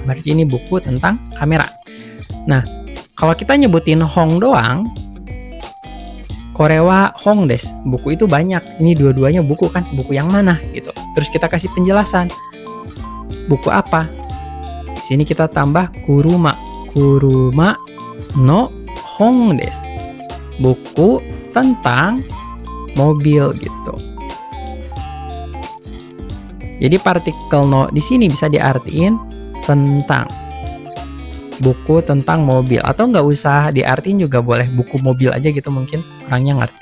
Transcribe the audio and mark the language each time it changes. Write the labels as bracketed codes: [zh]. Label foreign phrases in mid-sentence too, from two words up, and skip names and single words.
[id] Berarti ini buku tentang kamera. Nah, kalau kita nyebutin hong doang, [ja] これは本です. [id] Buku itu banyak. Ini dua-duanya buku kan? Buku yang mana gitu. Terus kita kasih penjelasan. Buku apa? Di sini kita tambah kuruma. [ja] 車の本です. [id] Buku tentang mobil gitu. Jadi partikel no di sini bisa diartiin tentang. Buku tentang mobil, atau nggak usah diartiin juga boleh, buku mobil aja gitu, mungkin orangnya ngerti.